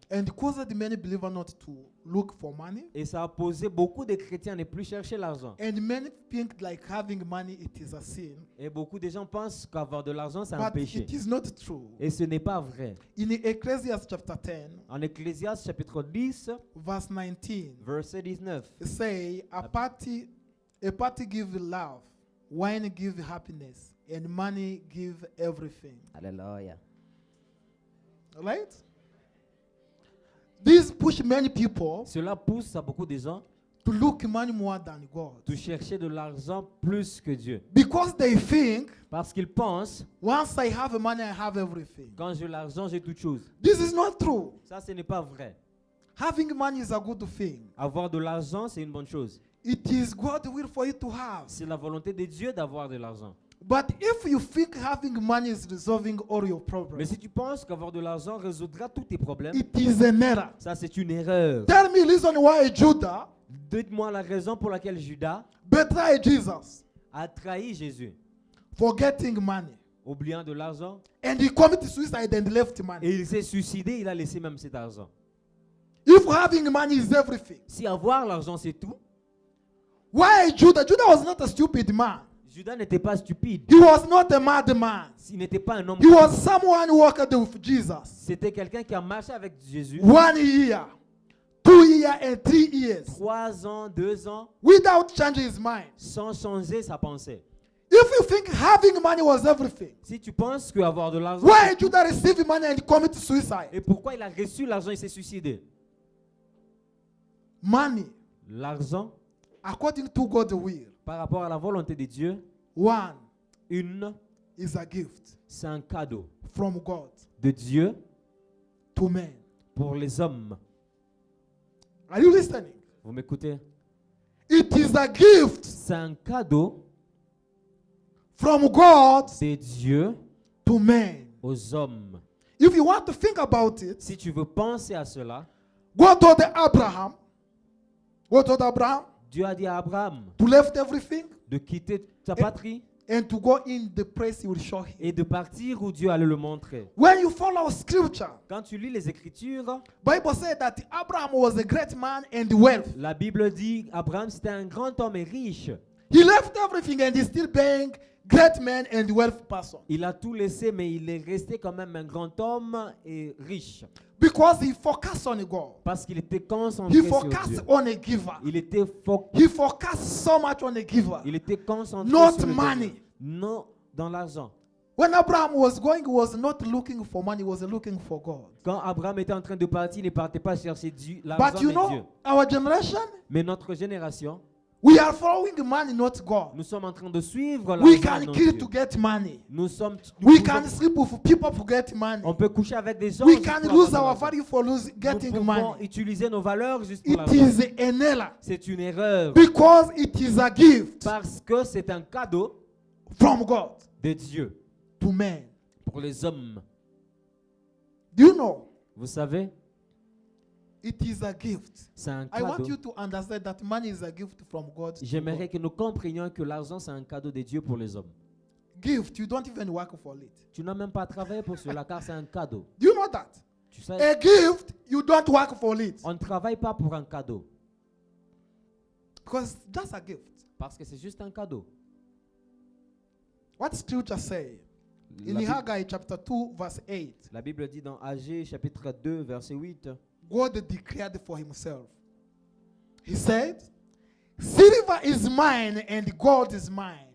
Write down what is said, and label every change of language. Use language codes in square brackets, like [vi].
[en] And caused many believers not to look for money. [fr] Et ça a posé beaucoup de chrétiens à ne plus chercher l'argent. [en] And many think like having money it is a sin. [fr] Et beaucoup de gens pensent qu'avoir de l'argent c'est un [en] But [fr] péché. [en] it is not true. [fr] Et ce n'est pas vrai. [en] In Ecclesiastes chapter 10, [fr] En Ecclésiaste chapitre 10, [en] verse 19, [fr] verset 19. [en] it say a party give love, wine give happiness, and money give everything. [fr] Alléluia. [en] Right? This push many people [fr] Cela pousse à beaucoup de gens [en] to look money more than God. [fr] de chercher de l'argent plus que Dieu. [en] Because they think, [fr] Parce qu'ils pensent, [en] once I have money, I have everything. [fr] quand j'ai l'argent, j'ai toute chose. [en] This is not true. [fr] Ça, ce n'est pas vrai. [en] Having money is a good thing. [fr] Avoir de l'argent, c'est une bonne chose. [en] It is God's will for you to have. [fr] C'est la volonté de Dieu d'avoir de l'argent. [en] But if you think having money is resolving all your [fr] Mais [en] problems, [fr] si tu penses qu'avoir de l'argent résoudra tous tes problèmes, [en] it is an error. [fr] ça, c'est une erreur. [en] Tell me reason why Judah [fr] Dites-moi la raison pour laquelle Judas [en] betrayed Jesus [fr] a trahi Jésus, [en] for getting money. [fr] oubliant de l'argent, [en] And he committed suicide and left money. [fr] et il s'est suicidé, il a laissé même cet argent. [en] If having money is everything, [fr] Si avoir l'argent, c'est tout, [en] why Judah? Judah was not a stupid man. [fr] Judas n'était pas stupide. [en] He was not a madman. [fr] Il n'était pas un homme. [en] He was someone who walked with Jesus. [fr] C'était quelqu'un qui a marché avec Jésus [en] 1 year, 2 years, and 3 years [fr] 3 ans, 2 ans, [en] without changing his mind. [fr] sans changer sa pensée. [en] If you think having money was everything, [fr] Si tu penses qu'avoir de l'argent, [en] why Judah received money and committed suicide? [fr] et pourquoi il a reçu l'argent, il s'est suicidé? [en] Money, [fr] L'argent, [en] according to God's will, [fr] par rapport à la volonté de Dieu, [en] one is a gift [fr] c'est un cadeau [en] from God [fr] de Dieu [en] to men. [fr] pour les hommes. [en] Are you listening? [fr] Vous m'écoutez? [en] It is a gift [fr] C'est un cadeau [en] from God [fr] de Dieu [en] to men. [fr] aux hommes. [en] If you want to think about it, [fr] Si tu veux penser à cela, [en] God told Abraham, [fr] Dieu a dit à Abraham [en] to left everything [fr] de quitter sa patrie [en] and to go in the place he will show him. [fr] et de partir où Dieu allait le montrer. [en] When you follow scripture, [fr] Quand tu lis les Écritures, [en] Bible said that Abraham was a great man and wealth. [fr] la Bible dit Abraham c'était un grand homme et riche. [en] He left everything and he's still being great man and wealth person. [fr] Il a tout laissé, mais il est resté quand même un grand homme et riche. [en] Because he focused on God. [fr] Parce qu'il était concentré [en] He [fr] sur [en] focused [fr] Dieu. [en] on a giver. He focused so much on a giver. [fr] Il était concentré [en] Not [fr] sur le [en] money. [fr] donneur. Non dans l'argent. [en] When Abraham was going, he was not looking for money, he was looking for God. [fr] Quand Abraham était en train de partir, il ne partait pas chercher l'argent, [en] But you [fr] mais Dieu. [en] know, our generation, [fr] Mais notre génération, [en] we are following money, not God. [fr] nous sommes en train de suivre [en] We [fr] l'argent, [en] can [fr] non [en] kill [fr] Dieu. [en] to get money. [fr] Nous sommes, [en] We [fr] nous [en] can [fr] pouvons- [en] sleep with people to get money. [fr] on peut coucher avec des gens [en] We [fr] juste [en] can [fr] pour [en] lose [fr] avoir [en] our [fr] de l'argent. [en] value for [fr] Nous [en] getting [fr] pouvons [en] money. [fr] utiliser nos valeurs juste pour [en] It [fr] l'argent. [en] is an error [fr] C'est une erreur [en] because it is a gift [fr] parce que c'est un cadeau [en] from God [fr] de Dieu [en] to men. [fr] pour les hommes. [en] Do you know? [fr] Vous savez, [en] It is a gift. [fr] c'est un [en] I want [fr] cadeau. [en] you to understand that money is a gift from God. to [fr] J'aimerais [en] God. [fr] que nous comprenions que l'argent, c'est un cadeau de Dieu pour les hommes. [en] Gift, you don't even work for it. [fr] Tu n'as même pas travaillé pour cela car c'est un cadeau. [en] Do you know that? [fr] Tu sais, [en] A gift, you don't work for it. [fr] on ne travaille pas pour un cadeau [en] Because that's a gift. [fr] parce que c'est juste un cadeau. [en] What scripture say? In [fr] La Bible, [en] Haggai chapter 2, verse 8, [fr] la Bible dit dans Agé chapitre 2 verset 8, [en] God declared for himself. He said, silver is mine and gold is mine.